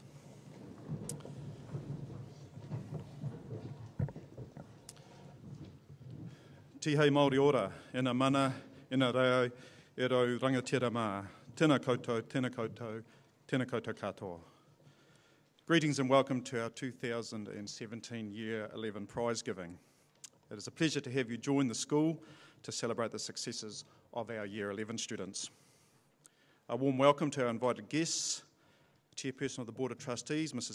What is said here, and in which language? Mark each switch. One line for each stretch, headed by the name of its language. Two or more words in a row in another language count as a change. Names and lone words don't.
Māori: Tihei Māori ora, ena mana, ena reo, e rau rangatira mā. Tēnā koutou, tēnā koutou, tēnā koutou katoa.
English: Greetings and welcome to our 2017 Year 11 prize giving. It is a pleasure to have you join the school to celebrate the successes of our Year 11 students. A warm welcome to our invited guests, Chairperson of the Board of Trustees, Mrs.